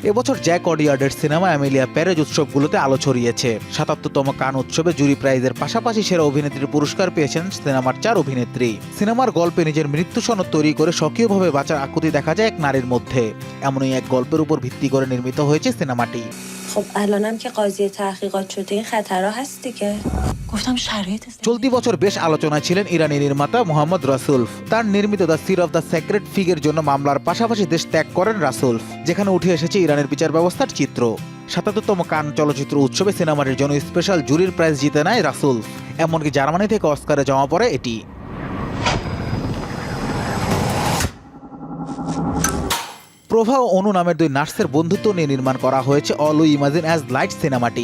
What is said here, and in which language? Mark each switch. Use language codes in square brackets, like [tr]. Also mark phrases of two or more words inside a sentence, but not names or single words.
[bn] এবছর জ্যাক অডিয়ার্ডের সিনেমা অ্যামেলিয়া প্যারেজ উৎসবগুলোতে আলো ছড়িয়েছে। ৭৭তম কান উৎসবে [en] jury prizeের [bn] পাশাপাশি সেরা অভিনেত্রীর পুরস্কার পেয়েছেন সিনেমার 4 অভিনেত্রী। সিনেমার গল্পে নিজের মৃত্যু সনদ তৈরি করে স্বকীয়ভাবে বাঁচার আকুতি দেখা যায় এক নারীর মধ্যে। এমনই এক গল্পের উপর ভিত্তি করে নির্মিত হয়েছে সিনেমাটি। [fa] خب الانم که قاضی تحقیقات شده این خطرها هست دیگه. گفتم شرایط [bn] চলতি বছর বেশ আলোচনায় ছিলেন ইরানি নির্মাতা মোহাম্মদ রাসুলফ। তার নির্মিত দ্য সির অফ দ্য সেক্রেট ফিগের জন্য মামলার পাশাপাশি দেশ ত্যাগ করেন রাসুলফ, যেখানে উঠে এসেছে ইরানের বিচার ব্যবস্থার চিত্র। ৭৭তম কান চলচ্চিত্র উৎসবে সিনেমাটির জন্য [en] special juryর prize [bn] জিতে নেয় রাসুলফ। এমনকি জার্মানি থেকে অস্কারে জমা পড়ে এটি। প্রভা ও অনু নামের 2 নার্সের বন্ধুত্ব নিয়ে নির্মাণ করা হয়েছে অল উই ইমাজিন অ্যাজ লাইট সিনেমাটি।